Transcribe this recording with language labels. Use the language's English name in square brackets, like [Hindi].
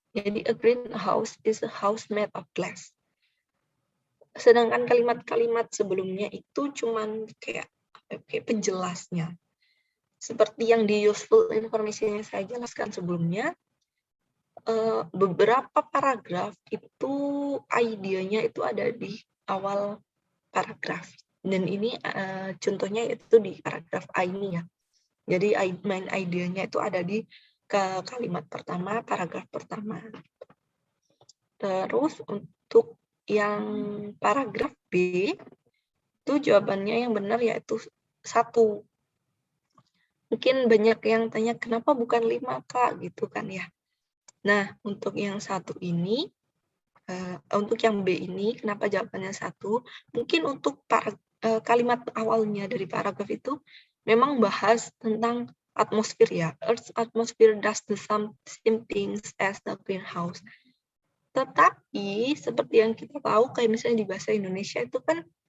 [Indonesian] Jadi [English] a greenhouse is a house made of glass. [Indonesian] Sedangkan kalimat-kalimat sebelumnya itu cuman kayak penjelasnya. Seperti yang di useful information yang saya jelaskan sebelumnya, beberapa paragraf itu idenya itu ada di awal paragraf. Dan ini contohnya itu di paragraf A ini ya. Jadi main idenya itu ada di kalimat pertama, paragraf pertama. Terus untuk yang paragraf B, itu jawabannya yang benar yaitu 1. Mungkin banyak yang tanya, kenapa bukan 5, Kak? Gitu kan ya. Nah, untuk yang 1 ini, untuk yang B ini, kenapa jawabannya 1? Mungkin untuk kalimat awalnya dari paragraf itu memang bahas tentang atmosfer ya. [English] Earth's atmosphere does the same things as the greenhouse. [Indonesian] Tetapi seperti yang kita tahu, kayak misalnya di bahasa Indonesia itu kan